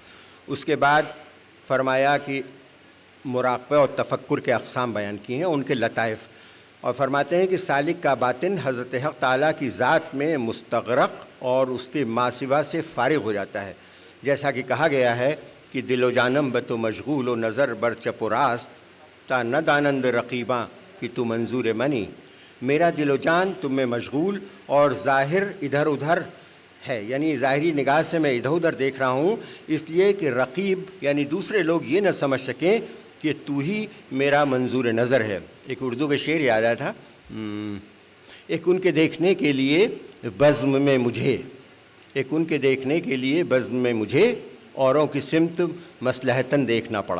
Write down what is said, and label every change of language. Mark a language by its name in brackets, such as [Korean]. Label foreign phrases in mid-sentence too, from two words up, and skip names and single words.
[Urdu] اس کے بعد فرمایا کہ مراقبہ اور تفکر کے اقسام بیان کیے ہیں، ان کے لطائف، اور فرماتے ہیں کہ سالک کا باطن حضرت حق تعالیٰ کی ذات میں مستغرق اور اس کے ما سوا سے فارغ ہو جاتا ہے، جیسا کہ کہا گیا ہے کہ [Persian] دل و جانم بتو مشغول و نظر بر چپ و راست تا نہ دانند رقیباں کہ تو منظور منی، [Urdu] میرا دل و جان تم میں مشغول اور ظاہر ادھر ادھر ہے، یعنی ظاہری نگاہ سے میں ادھر ادھر دیکھ رہا ہوں، اس لیے کہ رقیب یعنی دوسرے لوگ یہ نہ سمجھ سکیں کہ تو ہی میرا منظور نظر ہے۔ ایک اردو کا شعر یاد آیا تھا، ایک ان کے دیکھنے کے لیے بزم میں مجھے، ایک ان کے دیکھنے کے لیے بزم میں مجھے اوروں کی سمت مصلحتاً دیکھنا پڑا۔